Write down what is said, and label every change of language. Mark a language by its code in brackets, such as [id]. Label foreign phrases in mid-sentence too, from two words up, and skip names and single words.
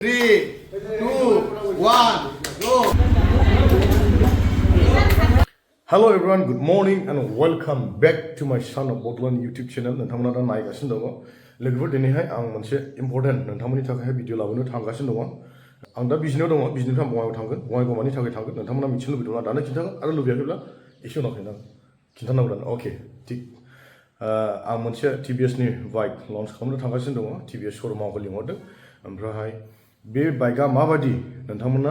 [en] 3, 2, 1, go! Hello everyone, good morning and welcome back to my son of Botlan YouTube channel. [brx] नोंथांमोना दा नायगासिनो दङ लोगोफोर दिनैहाय आं मोनसे इम्पोर्टेन्ट नोंथांमोननि थाखाय भिडिअ लाबोनो थांगासिनो दङ आं दा बिजनेयाव दङ बिजनेनिफ्राय बङाइगाव थांगोन बङाइगाव मानि थाखाय थांगोन नोंथांमोना मिथिनो लुबैदोंब्ला दानो खिन्थागोन आरो लुबैयाखैब्ला एसे उनाव खिन्थानांगौ दानो अके थिग आं मोनसे TVS नि बाइक लन्च खालामनो थांगासिनो दङ TVS श'रुमाव लिंहरदों ओमफ्राय बे बाइकआ माबायदि नोंथांमोना